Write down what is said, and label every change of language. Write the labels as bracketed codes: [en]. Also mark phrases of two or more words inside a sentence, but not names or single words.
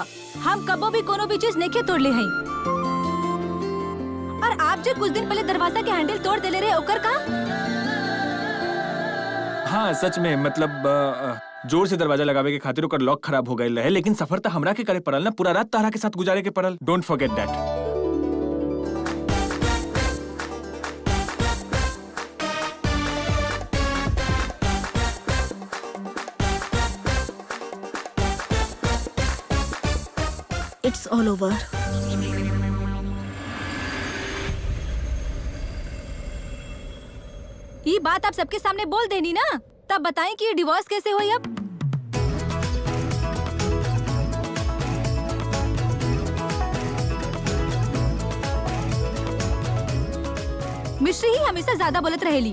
[bho] हम कबो भी कोनो भी चीज नेखे तोड़ ले हैं। और आप जो कुछ दिन पहले दरवाजा के हैंडल तोड़ देले रहे ओकर का? हाँ सच में, मतलब जोर से दरवाजा लगावे के खातिर ओकर लॉक खराब हो गए रहे, लेकिन सफर तो हमरा के करे पड़ल ना, पूरा रात तारा के साथ गुजारे के पड़ल। [en] Don't forget that. It's all over. [bho] ये बात आप सबके सामने बोल देनी ना, तब बताएं कि ये डिवोर्स कैसे हुई अब। मिश्री ही हमेशा ज्यादा बोलत रहेली।